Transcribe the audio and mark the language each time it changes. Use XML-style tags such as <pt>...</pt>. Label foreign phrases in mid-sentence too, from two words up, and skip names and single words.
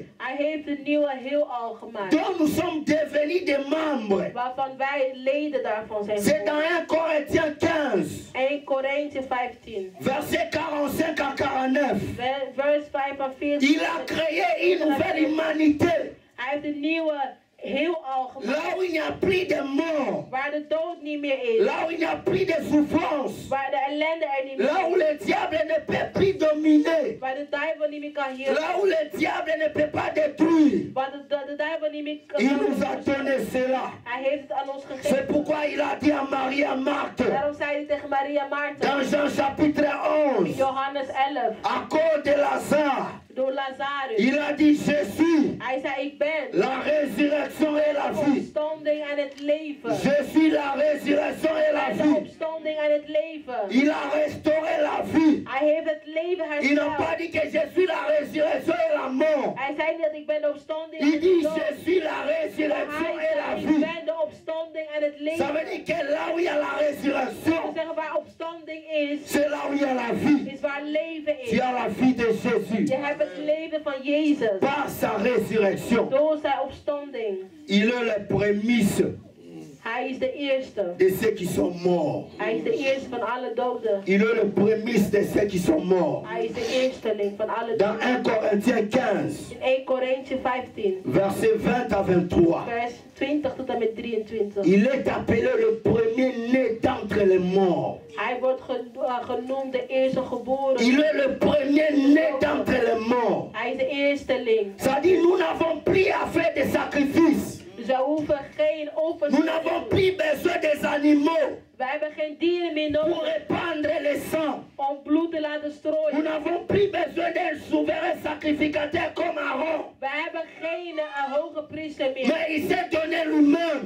<nl>hij heeft een nieuwe heelal gemaakt.</nl> <fr>dont nous sommes devenus des membres.</fr> <nl>Waarvan wij leden daarvan zijn</nl> <fr>C'est dans</fr> <nl>geworden.</nl> <fr>1 Corinthiens 15,</fr> <nl>1 Korinthe 15,</nl> <fr>verset 45 à 49.</fr> <nl>vers 45.</nl> <fr>Il a créé une nouvelle humanité,</fr> <nl>Hij heeft een nieuwe heelal</nl> <fr>là</fr> <nl>gemaakt.</nl> <fr>où il n'y a plus de mort,</fr> <nl>Waar de dood niet meer is.</nl> <fr>là où il n'y a plus de souffrance,</fr> <nl>Waar de ellende er niet meer</nl> <fr>là où</fr> <nl>is.</nl> <fr>le diable ne peut plus dominer,</fr> <nl>Waar de duivel niet meer kan heersen.</nl> <fr>là où le diable ne peut pas détruire.</fr> <nl>Waar de duivel niet meer kan</nl> <fr>Il nous a</fr> <nl>heersen.</nl> <fr>donné cela.</fr> <nl>Hij heeft het aan ons</nl> <fr>C'est</fr> <nl>gegeven.</nl> <fr>pourquoi il a dit à Marie et Marthe,</fr> <nl>Daarom zei hij tegen Maria Maarten</nl> <fr>dans Jean chapitre</fr> <nl>in</nl> <fr>11,</fr> <nl>Johannes 11.</nl> <fr>à cause de Lazare,</fr> <nl>door Lazarus.</nl> <fr>Il a dit, je suis</fr> <nl>Hij zei, ik ben</nl> <fr>la résurrection et la</fr> <nl>de</nl> <fr>vie.</fr> <nl>opstanding en het leven.</nl> <fr>Je suis la résurrection et la</fr> <nl>Hij is de</nl> <fr>vie.</fr> <nl>opstanding en het leven.</nl> <fr>Il a restauré la vie.</fr> <nl>Hij heeft het leven</nl> <fr>Il n'a pas</fr> <nl>hersteld.</nl> <fr>dit que je suis la résurrection et la mort.</fr> <nl>Hij zei niet dat ik ben de opstanding en</nl> <fr>Il</fr> <nl>het</nl> <fr>dit,</fr> <nl>dood.</nl> <fr>je suis la</fr> <nl>Maar</nl> <fr>résurrection</fr> <nl>hij</nl> <fr>et la</fr> <nl>zei, ik</nl> <fr>vie.</fr> <nl>ben de opstanding en het</nl> <fr>Ça veut</fr> <nl>leven.</nl> <fr>dire que là où il y a la</fr> <nl>We</nl> <fr>résurrection,</fr> <nl>zeggen waar opstanding is,</nl> <fr>c'est là où il y a la vie.</fr> <nl>is waar leven</nl> <fr>Tu</fr> <nl>is.</nl> <fr>as la vie de Jésus.</fr> <nl>Je hebt het leven van Jezus.</nl> <fr>Par sa résurrection,</fr> <nl>Door zijn opstanding.</nl> <fr>il est le prémisse</fr> <nl>Hij is de eerste.</nl> <fr>de ceux qui sont morts.</fr> <nl>Hij is de eerste van alle doden.</nl> <fr>Il est le prémisse de ceux qui sont morts.</fr> <nl>Hij is de eersteling van alle</nl> <fr>Dans</fr> <nl>doden.</nl> <fr>1 Corinthiens 15,</fr> <nl>In 1 Korinthe 15,</nl> <fr>versets 20 à 23,</fr> <nl>vers 20 tot en met 23.</nl> <fr>il est appelé le premier-né d'entre les morts.</fr> <nl>Hij wordt genoemd de eerste geboren.</nl> <fr>Il est le premier-né d'entre les morts.</fr> <nl>Hij is de eersteling.</nl> <fr>Ça dit, nous n'avons plus à faire des sacrifices.</fr> <nl>Dus wij hoeven geen offers</nl> <fr>Nous</fr> <nl>te</nl> <fr>n'avons</fr> <nl>doen.</nl> <fr>plus besoin des animaux</fr> <nl>We hebben geen dieren meer</nl> <fr>pour</fr> <nl>nodig</nl> <fr>répandre le sang.</fr> <nl>om bloed te laten</nl> <fr>Nous</fr> <nl>strooien.</nl> <fr>n'avons plus besoin d'un souverain sacrificateur comme Aaron.</fr> <nl>We hebben geen hoge priester meer.</nl> <fr>Mais il s'est donné lui-même.</fr>